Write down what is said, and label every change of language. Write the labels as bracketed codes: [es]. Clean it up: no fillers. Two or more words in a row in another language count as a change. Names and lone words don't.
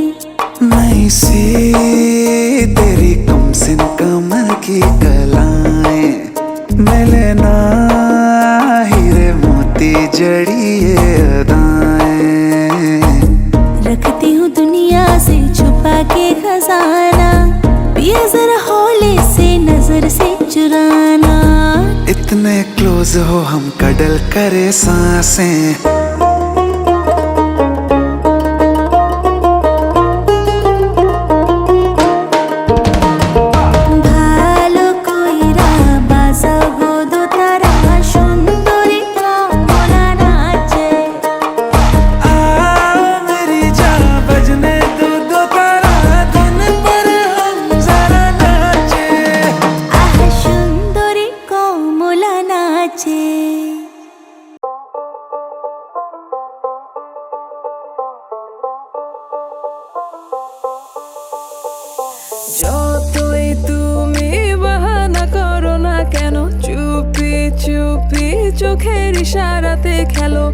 [hi] नई सी तेरी कमसिन कमर की कलाएं, मिले ना हीरे मोती जड़ी ये अदाएं। रखती हूँ दुनिया से छुपा के खजाना, पिया जरा हौले से नजर से चुराना। इतने क्लोज हो हम कडल करे सांसें। [bn] ভালো কইরা বাজাগো দোতারা সুন্দরী কমলা নাচে। [hi] मेरी जान बजने दो तारा धुन पर हम जरा नाचे। [bn] আহ সুন্দরী কমলা নাচে। যতই তুমি বাহানা করো না কেন, চুপি চুপি চোখের ইশারাতে খেলো।